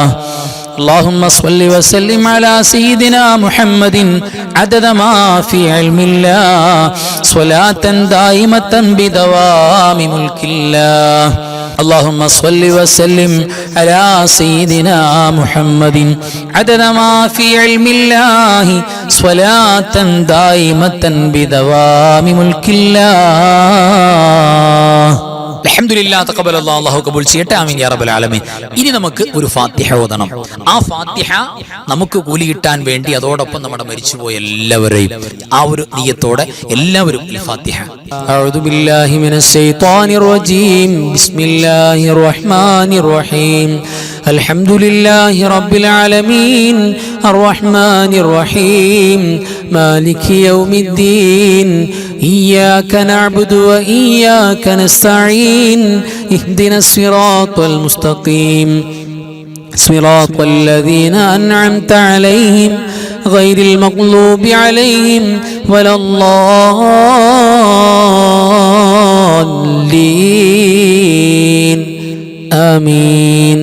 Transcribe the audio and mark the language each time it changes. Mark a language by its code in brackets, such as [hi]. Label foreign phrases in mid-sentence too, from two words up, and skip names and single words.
[ar] اللهم صل وسلم على سيدنا محمد عدد ما في علم الله صلاة دائمة بدوام ملك الله. اللهم صل وسلم على سيدنا محمد عدد ما في علم الله صلاة دائمة بدوام ملك الله. الحمد لله تقبل الله [ml] അല്ലാഹു കബൂൽ ചെയ്യട്ടെ. [ar] آمين يا رب العالمين. [ml] ഇനി നമുക്ക് ഒരു ഫാത്തിഹ ഓതണം. ആ ഫാത്തിഹ നമുക്ക് കൂലി കിട്ടാൻ വേണ്ടി അതോടൊപ്പം നമ്മുടെ മരിച്ചുപോയ എല്ലാവരെയും ആ ഒരു നിയ്യത്തോടെ എല്ലാവരും ഈ ഫാത്തിഹ. [ar] أعوذ بالله من الشيطان الرجيم. بسم الله الرحمن الرحيم الحمد لله رب العالمين الرحمن الرحيم مالك യൗമിദ്ദീൻ إياك نعبد وإياك نستعين اهدنا الصراط المستقيم صراط الذين أنعمت عليهم غير المغضوب عليهم ولا الضالين آمين.